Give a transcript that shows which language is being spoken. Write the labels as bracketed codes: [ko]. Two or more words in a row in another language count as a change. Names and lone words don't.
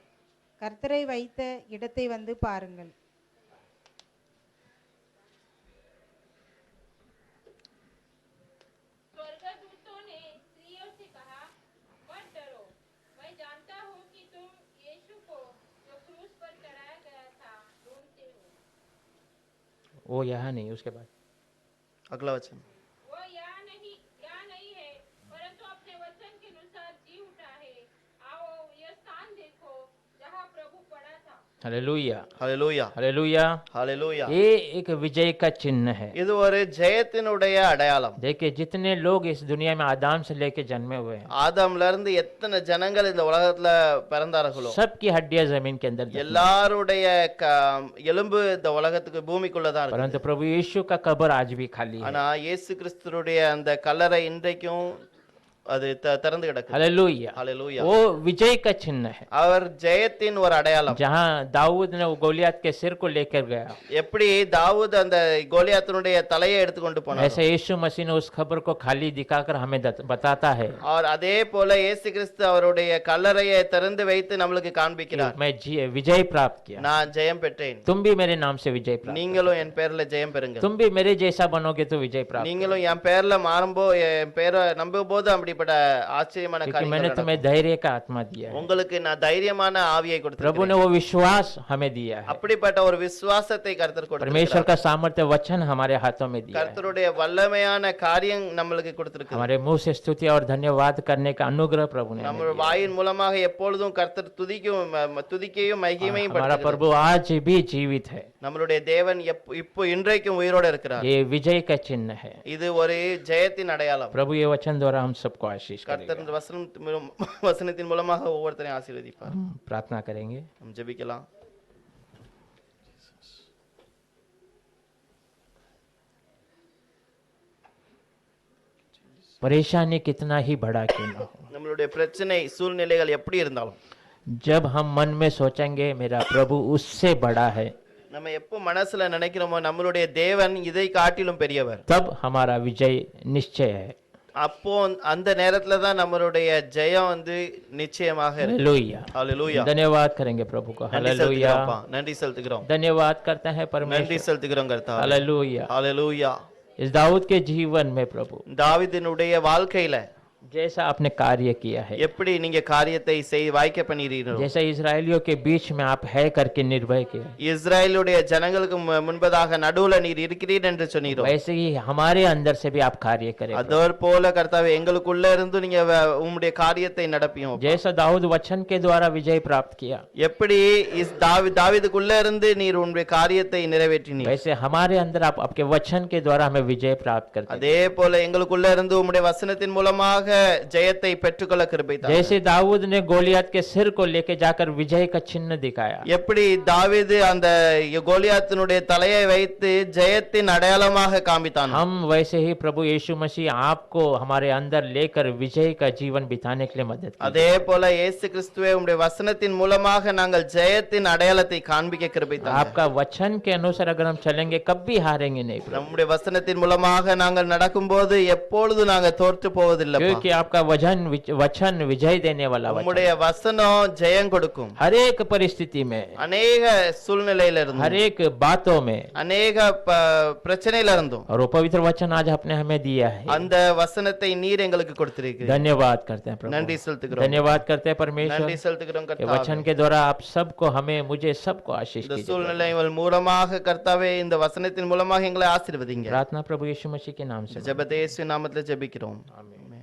[ta] கர்த்தரை வைத்த இடத்தை வந்து பாருங்கள். [hi] स्वर्गदूतों ने स्त्रियों से कहा, मत डरो, मैं जानता हूँ कि तुम यीशु को जो क्रूस पर चढ़ाया गया था ढूंढते हो. वो यहाँ नहीं, उसके बाद अगला वचन. वो यहाँ नहीं है, परंतु अपने वचन के अनुसार जी उठा है. आओ यह स्थान देखो जहाँ प्रभु पड़ा था. हालेलुया. [ta] ஹalleluya. [hi] हालेलुया. [ta] ஹalleluya. [hi] ये एक विजय का चिन्ह है. [ta] இது ஒரு ஜெயத்தினுடைய அடையாளம். [hi] देखिए जितने लोग इस दुनिया में आदम से लेके जन्मे हुए हैं, [ta] ஆதாம்ல இருந்து எத்தனை ஜனங்கள் இந்த உலகத்துல பிறந்தார்களோ [hi] सबकी हड्डियां जमीन के अंदर दफन हैं. [ta] எல்லாருடைய எலும்பு இந்த உலகத்துக்கு பூமிக்குள்ள தான் இருக்கு. [hi] परंतु प्रभु यीशु का कब्र आज भी खाली है. [ta] ஆனா இயேசு கிறிஸ்துவுடைய அந்த கல்லறை இன்றைக்கும் அது திறந்து கிடக்கு. [hi] हालेलुया. [ta] ஹalleluya. [hi] वो विजय का चिन्ह है. [ta] அவர் ஜெயத்தின் ஒரு அடையாளம். [hi] जहाँ दाऊद ने वो गोलियत के सिर को लेकर गया, [ta] எப்படி தாவூத் அந்த கோலியாத்தினுடைய தலையை எடுத்துக்கொண்டு போனார், [hi] ऐसे यीशु मसीह ने उस खबर को खाली दिखाकर हमें बताता है, [ta] और அதே போல இயேசு கிறிஸ்து அவருடைய கல்லறையை திறந்து வைத்து நம்மளுக்கு காண்பிக்கிறார். [hi] मैं विजय प्राप्त किया, [ta] நான் ஜெயம் பெற்றேன், [hi] तुम भी मेरे नाम से विजय प्राप्त, [ta] நீங்களும் என் பேர்ல ஜெயம் பெறுங்க. [hi] तुम भी मेरे जैसा बनोगे तो विजय प्राप्त, [ta] நீங்களும் என் பேர்ல என் பேரை நம்பும் போது அப்படிப்பட்ட ஆச்சரியமான [hi] क्योंकि [ta] காரியங்கள் [hi] मैंने [ta] நடக்கும். [hi] तुम्हें धैर्य का आत्मा दिया है. [ta] உங்களுக்கு நான் தைரியமான ஆவியை [hi] प्रभु [ta] கொடுத்திருக்கிறேன். [hi] ने वो विश्वास हमें दिया है. [ta] அப்படிப்பட்ட ஒரு விசுவாசத்தை கர்த்தர் [hi] परमेश्वर [ta] கொடுத்திருக்கிறார். [hi] का सामर्थ्य वचन हमारे हाथों में दिया है. [ta] கர்த்தருடைய வல்லமையான காரியம் நம்மளுக்கு கொடுத்திருக்கிறார். [hi] हमारे मुंह से स्तुति और धन्यवाद करने का अनुग्रह प्रभु ने हमें [ta] நம்ம [hi] दिया है. [ta] வாயின் மூலமாக எப்பொழுதும் கர்த்தர் துதிக்கையும் மகிமையும் [hi] हमारा [ta] படுத்துகிறார். [hi] प्रभु आज भी जीवित है. [ta] நம்மளுடைய தேவன் இப்போ இன்றைக்கும் உயிரோட இருக்கிறார். [hi] ये विजय का चिन्ह है. [ta] இது ஒரு ஜெயத்தின் அடையாளம். [hi] प्रभु ये वचन द्वारा हम सबको आशीष [ta] கர்த்தர் [hi] करेगा. [ta] இந்த வசனத்தின் மூலமாக ஒவ்வொருத்தரையும் ஆசீர்வதிப்பார். [hi] हम प्रार्थना करेंगे. [ta] நாம் ஜெபிக்கலாம். [hi] परेशानी कितना ही बड़ा क्यों ना हो, [ta] நம்மளுடைய பிரச்சனை சூழ்நிலைகள் எப்படி இருந்தாலும் [hi] जब हम मन में सोचेंगे मेरा प्रभु उससे बड़ा है, [ta] நம்ம எப்போ மனசுல நினைக்கிறோமோ நம்மளுடைய தேவன் இதை காட்டிலும் பெரியவர், [hi] तब हमारा विजय निश्चय है. [ta] அப்போ அந்த நேரத்துல தான் நம்மளுடைய ஜெயம் நிச்சயமாக இருக்கு. [hi] हालेलुया. [ta] ஹalleluya. [hi] धन्यवाद करेंगे प्रभु को. [ta] நன்றி [hi] हालेलुया. [ta] செலுத்துகிறோம்ப்பா. நன்றி செலுத்துகிறோம். [hi] धन्यवाद करते हैं [ta] நன்றி [hi] परमेश्वर. [ta] செலுத்துகிறோம் கர்த்தாவே. [hi] हालेलुया. [ta] ஹalleluya. [hi] इस दाऊद के जीवन में प्रभु [ta] தாவீதினுடைய வாழ்க்கையில [hi] जैसा आपने कार्य किया है, [ta] எப்படி நீங்க காரியத்தை வாய்க்க பண்ணிறீங்களோ, [hi] जैसा इजरायलियों के बीच में आप है करके निर्भय किया, [ta] இஸ்ரவேலுடைய ஜனங்களுக்கு முன்பதாக நடுவுல நீர் இருக்கிறீர் என்று சொன்னீரோ, [hi] वैसे ही हमारे अंदर से भी आप कार्य करें। [ta] அதே போல கர்த்தாவே எங்களுக்குள்ள இருந்து நீங்க உம்முடைய காரியத்தை நடப்பியும்। [hi] जैसा दाऊद वचन के द्वारा विजय प्राप्त किया, [ta] எப்படி தாவீதுக்குள்ள இருந்து நீர் உம்முடைய காரியத்தை நிறைவேற்றினீர், [hi] वैसे हमारे अंदर आप आपके वचन के द्वारा हमें विजय प्राप्त करते हैं। [ta] அதே போல எங்களுக்குள்ள இருந்து உம்முடைய வசனத்தின் மூலமாக ஜெயத்தை பெற்றுக்கொள்ள கிருபை தாரும்। [hi] जैसे दाऊद ने गोलियत के सिर को लेके जाकर विजय का चिन्ह दिखाया, [ta] எப்படி தாவீது அந்த கோலியாத்தினுடைய தலையை வைத்து ஜெயத்தின் அடையாளமாக காண்பித்தான், [hi] हम वैसे ही प्रभु यीशु मसीह आपको हमारे अंदर लेकर विजय का जीवन बिताने के लिए मदद कीजिए। [ta] அதே போல இயேசு கிறிஸ்துவே உம்முடைய வசனத்தின் மூலமாக நாங்கள் ஜெயத்தின் அடையாளத்தை காண்பிக்க கிருபை தாரும்। [hi] आपका वचन के अनुसार अगर हम चलेंगे कभी हारेंगे नहीं प्रभु, [ta] நம்முடைய வசனத்தின் மூலமாக நாங்கள் நடக்கும்போது எப்பொழுது நாங்கள் தோற்று போவதில்லை, [hi] क्योंकि आपका वचन विजय देने वाला वचन [ta] உம்முடைய வசனம் ஜெயம் கொடுக்கும்। [hi] हर एक परिस्थिति में, [ta] அநேக சூழ்நிலையில இருந்தும், [hi] हर एक बातों में, [ta] அநேக பிரச்சனையில இருந்தும் [hi] और वो पवित्र वचन आज आपने हमें दिया है। [ta] அந்த வசனத்தை நீர் எங்களுக்கு கொடுத்திருக்கிறீர்। [hi] धन्यवाद करते हैं प्रभु, [ta] நன்றி செலுத்துகிறோம், [hi] धन्यवाद करते हैं [ta] நன்றி [hi] परमेश्वर। [ta] செலுத்துகிறோம் [hi] ये [ta] கர்த்தாவே। [hi] वचन के द्वारा आप सबको, हमें, मुझे, सबको आशीष [ta] இந்த [hi] कीजिए। [ta] சூழ்நிலைகள் மூலமாக கர்த்தாவே இந்த வசனத்தின் மூலமாக எங்களை ஆசீர்வதிங்க। [hi] प्रार्थना प्रभु यीशु मसीह के नाम से, [ta] ஜெபத்தை இயேசு நாமத்தில் ஜெபிக்கிறோம், [hi] आमीन।